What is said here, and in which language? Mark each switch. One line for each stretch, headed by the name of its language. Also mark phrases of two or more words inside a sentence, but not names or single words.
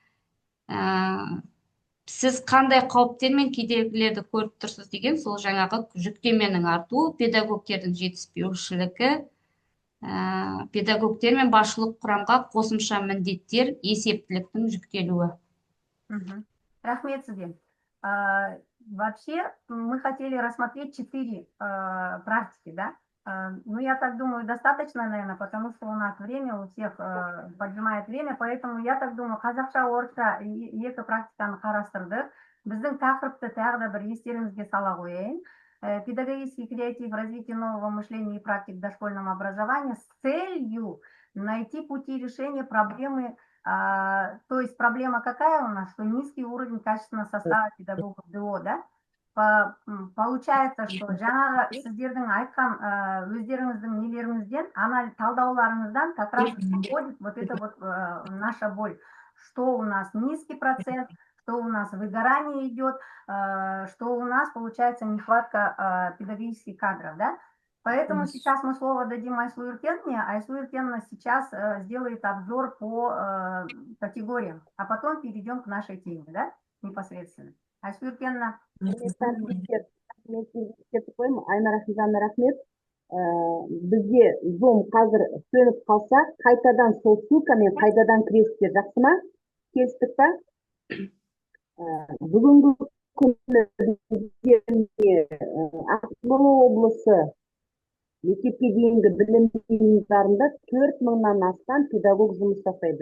Kazakh: Сіз қандай қауіптер мен кедергілерді көріп тұрсыз деген, сол жаңағы жүктеменің артуы, педагогтердің жетіспеушілігі, педагогтер мен басшылық құрамға қосымша міндеттер, есептіліктің жүктелуі. Рахмет сізге.
Russian: Вообще, мы хотели рассмотреть 4 практики, да? Ну, я так думаю, достаточно, наверное, потому что у нас время, у всех поджимает время, поэтому я так думаю,
Kazakh: қазақша, орысша екі практиканы қарастырдық. Біздің тақырыпты тағы да бір естеріңізге сала қояйын.
Russian: Педагогический креатив, развитие нового мышления и практик в дошкольном образовании с целью найти пути решения проблемы. То есть проблема какая у нас? Что низкий уровень качественного состава педагогов ДО, да? Получается, что
Kazakh: жаңағы сіздердің айтқан өздеріңіздің нелеріңізден, талдауларыңыздан
Russian: как раз исходит вот это вот наша боль. Что у нас низкий процент, что у нас выгорание идет, что у нас получается нехватка педагогических кадров, да? Поэтому сейчас мы слово дадим Айслу Юркеновне. Айслу Юркеновна сейчас сделает обзор по категориям, а потом перейдем к нашей теме, да, непосредственно. Айслу Юркеновна.
Kazakh: Айна Рахимжанна, рахмет. Бізде Zoom қазір сөніп қалса, қайтадан сол ссылкамен қайтадан кіресіздер, жақсы ма? Келістік па? Бүгінгі күні Ақмола облысы мектепке дейінгі білім ұйымдарында 4000-нан астам педагог жұмыс жасайды.